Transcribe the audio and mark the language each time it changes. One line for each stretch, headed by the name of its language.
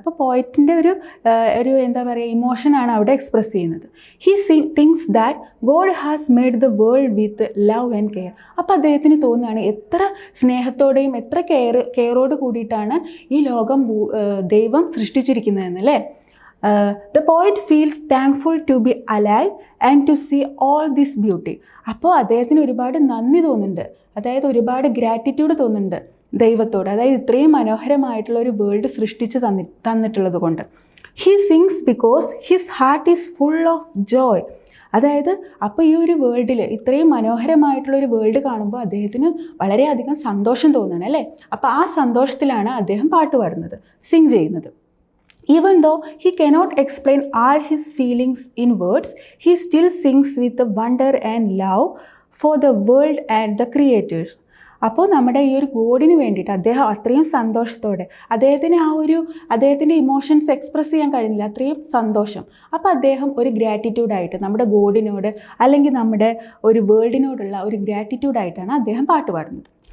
Malayalam: അപ്പോൾ പോയറ്റിൻ്റെ ഒരു എന്താ പറയുക, ഇമോഷനാണ് അവിടെ എക്സ്പ്രസ് ചെയ്യുന്നത്.
English: He thinks that God has made the world with love and care.
Malayalam: അപ്പോൾ അദ്ദേഹത്തിന് തോന്നുകയാണ് എത്ര സ്നേഹത്തോടെയും എത്ര കെയറോട് കൂടിയിട്ടാണ് ഈ ലോകം ദൈവം സൃഷ്ടിച്ചിരിക്കുന്നതെന്നല്ലേ.
English: The poet feels thankful to be alive and to see all this beauty.
Malayalam: അപ്പോൾ അദ്ദേഹത്തിന് ഒരുപാട് നന്ദി തോന്നുന്നുണ്ട് അതായത് ഒരുപാട് ഗ്രാറ്റിറ്റ്യൂഡ് തോന്നുന്നുണ്ട് ദൈവത്തോട്, അതായത് ഇത്രയും മനോഹരമായിട്ടുള്ള ഒരു വേൾഡ് സൃഷ്ടിച്ച് തന്നിട്ടുള്ളത് കൊണ്ട്.
English: He sings because his heart is full of joy.
Malayalam: അതായത് അപ്പോൾ ഈ ഒരു വേൾഡിൽ ഇത്രയും മനോഹരമായിട്ടുള്ളൊരു വേൾഡ് കാണുമ്പോൾ അദ്ദേഹത്തിന് വളരെയധികം സന്തോഷം തോന്നുകയാണ് അല്ലേ. അപ്പോൾ ആ സന്തോഷത്തിലാണ് അദ്ദേഹം പാട്ട് പാടുന്നത്, സിങ് ചെയ്യുന്നത്.
English: Even though he cannot explain all his feelings in words, he still sings with the wonder and love for the world and the creators.
Malayalam: അപ്പോൾ നമ്മുടെ ഈ ഒരു ഗോഡിന് വേണ്ടിയിട്ട് അദ്ദേഹം അത്രയും സന്തോഷത്തോടെ, അദ്ദേഹത്തിൻ്റെ ഇമോഷൻസ് എക്സ്പ്രസ് ചെയ്യാൻ കഴിയുന്നില്ല, അത്രയും സന്തോഷം. അപ്പോൾ അദ്ദേഹം ഒരു ഗ്രാറ്റിറ്റ്യൂഡായിട്ട് നമ്മുടെ ഗോഡിനോട് അല്ലെങ്കിൽ നമ്മുടെ ഒരു വേൾഡിനോടുള്ള ഒരു ഗ്രാറ്റിറ്റ്യൂഡായിട്ടാണ് അദ്ദേഹം പാട്ട് പാടുന്നത്.